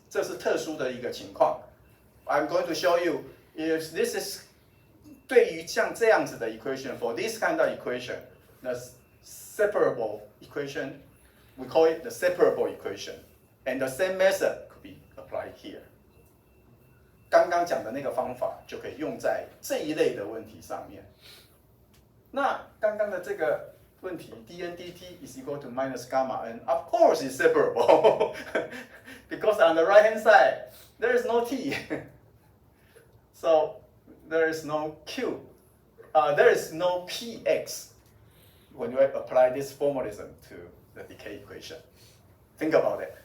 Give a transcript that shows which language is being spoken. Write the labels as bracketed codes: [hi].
[zh] 这是特殊的一个情况。 [en] I'm going to show you if this is [zh] 对于像这样子的 [en] equation, for this kind of equation, the separable equation, we call it the separable equation, and the same method could be applied here. [zh] 刚刚讲的那个方法就可以用在这一类的问题上面。那刚刚的这个问题 [en] dn dt is equal to minus gamma n, of course it's separable because on the right hand side there is no t. So there is no q, there is no px when you apply this formalism to the decay equation. Think about it.